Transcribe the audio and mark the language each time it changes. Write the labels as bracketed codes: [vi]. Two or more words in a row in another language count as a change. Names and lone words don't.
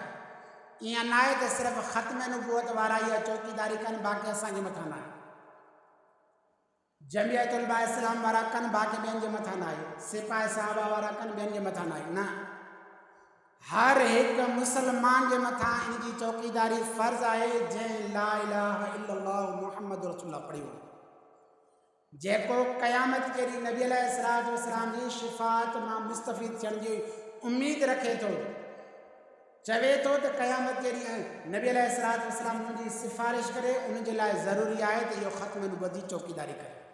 [sd] ईअं न आहे त सिर्फ़ु ख़त्म नबुवत वारा इहा चौकीदारी कनि, बाक़ी असांजे मथां न आहे। जमियत उलमा इस्लाम वारा कनि, बाक़ी ॿियनि जे मथां न आहे। सिपाही साहबा वारा कनि, ॿियनि जे मथां न आहे। न, हर हिकु मुसलमान जे मथां इन जी चौकीदारी फ़र्ज़ आहे, जंहिं [ar] لا إله إلا الله محمد رسول الله [sd] पढ़ियो, जेको क़यामत जे ॾींहुं नबी [ar] عليه الصلاة والسلام [sd] जी शिफ़ाअत मां मुस्तफ़ीद थियण जी उमेद रखे थो, चवे थो त क़यामत जे ॾींहुं नबी [ar] عليه الصلاة والسلام [sd] मुंहिंजी सिफ़ारिश करे, उन जे लाइ ज़रूरी आहे त इहो ख़त्म नबुवत जी चौकीदारी करे।